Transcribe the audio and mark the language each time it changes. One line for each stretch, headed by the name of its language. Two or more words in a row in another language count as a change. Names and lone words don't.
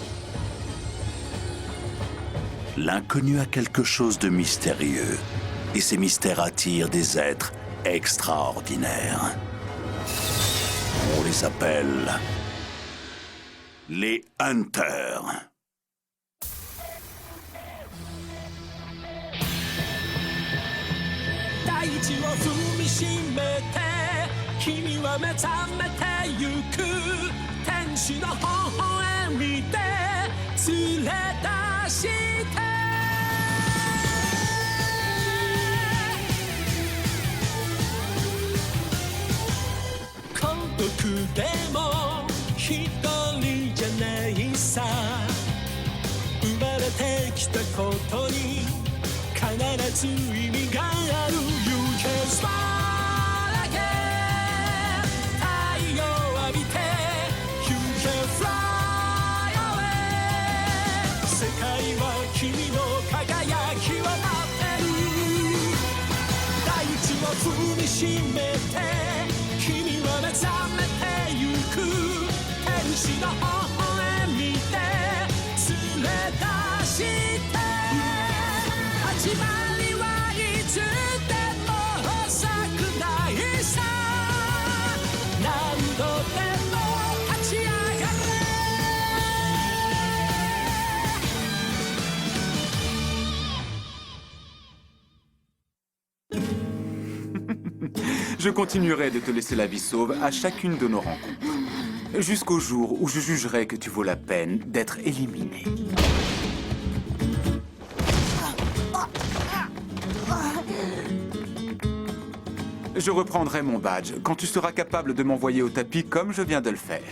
French: L'inconnu a quelque chose de mystérieux, et ces mystères attirent des êtres extraordinaires. On les appelle les Hunters.
Japanese: 大地を踏みしめて君は目覚めてゆく天使の微笑みで連れ出して孤独でも一人じゃないさ生まれてきたことに必ず意味がある
English: You can smile again
Japanese: 太陽浴びて
English: You can fly away
Japanese: 世界は君の輝きを待ってる大地を踏みしめて君は目覚めてゆく天使の微笑みで連れ出して始まりはいつでも遅くないさ何度でも立ち上がれ
French: Je continuerai de te laisser la vie sauve à chacune de nos rencontres. Jusqu'au jour où je jugerai que tu vaux la peine d'être éliminé. Je reprendrai mon badge quand tu seras capable de m'envoyer au tapis comme je viens de le faire.